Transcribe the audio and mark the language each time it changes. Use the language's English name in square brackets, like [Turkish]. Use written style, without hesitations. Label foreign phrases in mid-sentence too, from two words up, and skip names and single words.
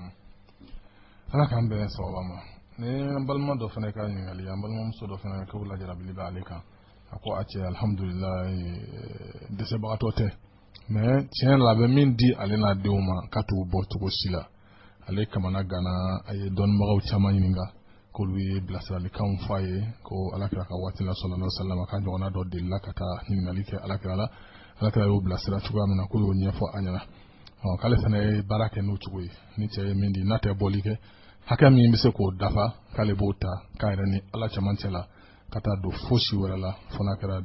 [Bambara] ala k'an bɛn sababa ma ni an balima dɔ fana ka ɲininkali an balimamuso dɔ fana k'o lajarabili b'ale kan a ko a cɛ alhamdulilayi dɛsɛbagatɔ tɛ mais tiɲɛ la a bɛ min di ale n'a denw ma k'a t'u bɔ cogo si la ale kamana gana a ye dɔnnibagaw caman ɲininka k'olu ye bilasiralikanw f'a ye ko alakira ka waati la [Arabic] صلى الله عليه وسلم [Bambara] ka ɲɔgɔnna dɔ delila ka taa ɲininkali kɛ alakira la alakira y'o bilasira cogoya min na k'o y'o ɲɛfɔ a ɲɛna k'ale fana ye baara kɛ n'o cogo ye ni cɛ ye min di n'a tɛ bɔli kɛ hakɛ min bɛ se k'o dafa k'ale b'o ta k'a yɛrɛ ni ala cɛmancɛ la ka taa don fosi wɛrɛ la fo n'a kɛra